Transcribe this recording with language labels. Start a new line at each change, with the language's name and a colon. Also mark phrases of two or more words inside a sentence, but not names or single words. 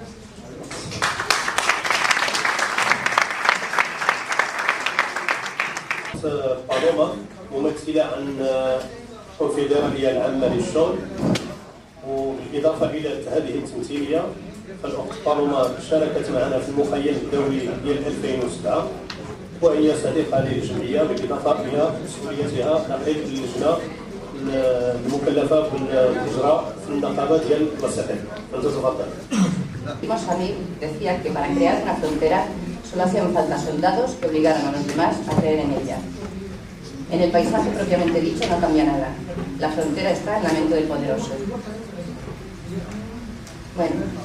Arabic: بالوما ممثلة عن الكونفدرالية العامة للشغل، وبالإضافة إلى هذه التمثيلية فالبالوما شاركت معنا في المخيم الدولي ديال 2007، وهي صديقة للجمعية بالإضافة إلى مسؤوليتها نقيب اللجنة المكلفة بالإجراء في النقابة ديال المساكن. فلتتفضل.
Spanish: Mohamed decía que para crear una frontera solo hacían falta soldados que obligaran a los demás a creer en ella. En el paisaje propiamente dicho no cambia nada. La frontera está en la mente del poderoso. Bueno.